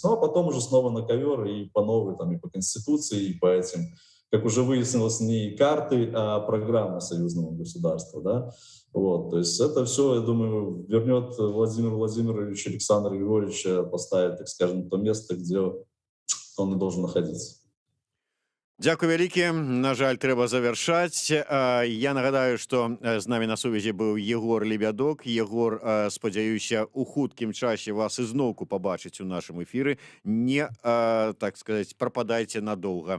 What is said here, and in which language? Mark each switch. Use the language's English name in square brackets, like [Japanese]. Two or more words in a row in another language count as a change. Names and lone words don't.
[Russian] Ну а потом уже снова на ковер и по новой, там, и по Конституции, и по этим, как уже выяснилось, не карты, а программа союзного государства, да, вот, то есть это все, я думаю, вернет Владимир Владимирович Александра Григорьевича, поставит, так скажем, то место, где он и должен находиться. [Belarusian] Дзякуй вялікі. На жаль, трэба завяршаць. Я нагадаю, што з намі на сувязі быў Егор Лебядок. Егор, спадзяюся, у хуткім часе вас ізноўку пабачыць у нашым эфіры. Не, так сказаць, прападайце надоўга.